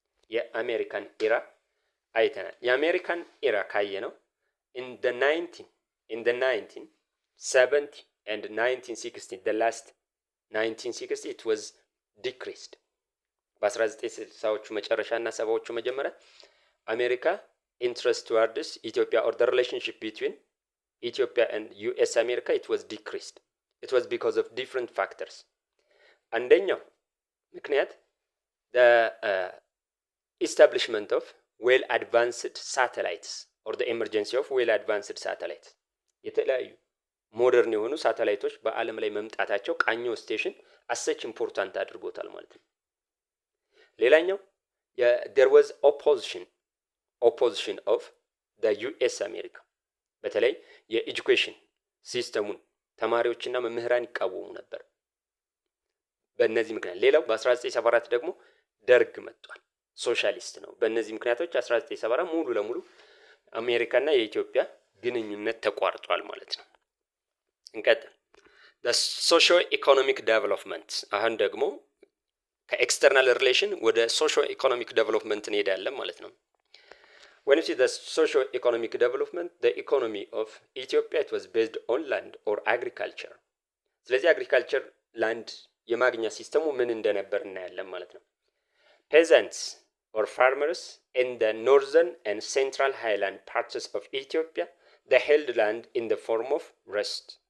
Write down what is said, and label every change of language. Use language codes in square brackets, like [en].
[am] የአሜሪካን ኢራ አይተናል። የአሜሪካን ኢራ ካየ ነው [en] in the 1970 and 1960 the last 1960 it was decreased [am] በ1960ዎቹ መጨረሻና ሰባዎቹ መጀመሪያ አሜሪካ [en] interest towards Ethiopia or the relationship between Ethiopia and US America it was decreased. It was because of different factors. [am] አንደኛው ምክንያት [en] the establishment of well advanced satellites [am] or the emergency of well advanced satellites የተለያዩ ሞደርን የሆኑ ሳተላይቶች በአለም ላይ መምጣታቸው ቃኞ ስቴሽን አሰች ኢምፖርታንት አድርጎታል ማለት ነው። ሌላኛው [en] there was opposition of the US America [am] በተለይ የኤጁኬሽን ሲስተሙን ተማሪዎችና መምህራን ይቃወሙ ነበር። በእነዚህ ምክንያት ሌላው በ1974 ደግሞ ደርግ መጥቷል፣ ሶሻሊስት ነው። በእነዚህ ምክንያቶች 1974 ሙሉ ለሙሉ አሜሪካና የኢትዮጵያ ግንኙነት ተቋርጧል ማለት ነው። እንቀጥል። [en] the socio-economic development [am] አሁን ደግሞ ከኤክስተርናል ሪሌሽን ወደ socio-economic development እንሄዳለን ማለት ነው። [en] When you see the socio-economic development, the economy of Ethiopia it was based on land or agriculture. [am] ስለዚህ agriculture land የማግኛ ሲስተሙ ምን እንደነበር እናያለን ማለት ነው። [en] Peasants or farmers in the northern and central highland parts of Ethiopia they held land in the form of rest.